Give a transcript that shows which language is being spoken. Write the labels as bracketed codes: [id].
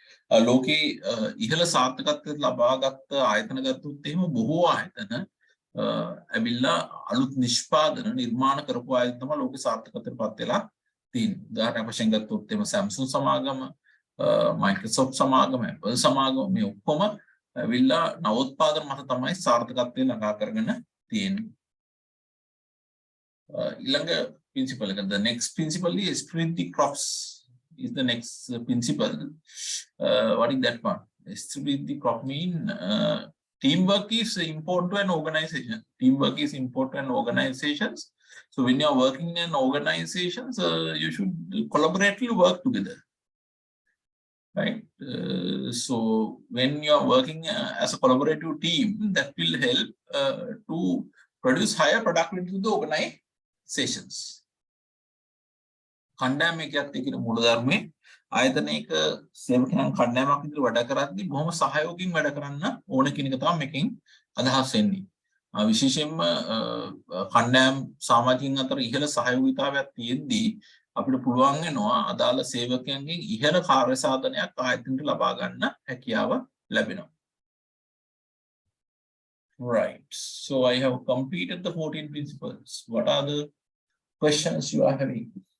[si] ලෝකේ ඉහළ සාර්ථකත්වයට ලබාගත් ආයතන ගත්තොත් එහෙම බොහෝ ආයතන ඇවිල්ලා අලුත් නිෂ්පාදන නිර්මාණ කරපු ආයතන තමයි ලෝකේ සාර්ථකත්වයට පත් වෙලා තියෙන්නේ. උදාහරණයක් වශයෙන් ගත්තොත් එහෙම Samsung සමාගම, Microsoft සමාගම, Apple සමාගම මේ ඔක්කොම ඇවිල්ලා නවෝත්පාදන මත තමයි සාර්ථකත්වය ළඟා කරගෙන තියෙන්නේ. ඊළඟ principle එක, [en] the next principle is spread the crops is the next principle. What is that one? Spread the crop mean teamwork is important to an organization. Teamwork is important to an organizations. So when you are working in organizations, you should collaboratively work together. Right? So when you are working as a collaborative team, that will help to produce higher productivity to the organizations. [si] කණ්ඩායමකත් කියන මූලධර්මයේ ආයතනයක සේවකයන් කණ්ඩායමක් විදිහට වැඩ කරද්දී බොහොම සහයෝගයෙන් වැඩ කරන්න ඕන කියන එක තමයි මේකෙන් අදහස් වෙන්නේ. විශේෂයෙන්ම කණ්ඩායම් සමාජිකින් අතර ඉහළ සහයෝගීතාවයක් තියෙද්දී අපිට පුළුවන් වෙනවා අදාළ සේවකයන්ගෙන් ඉහළ කාර්ය සාධනයක් ආයතනයට ලබා ගන්න හැකියාව ලැබෙනවා. [en] Right. So I have completed the 14 principles. What are the questions you are having?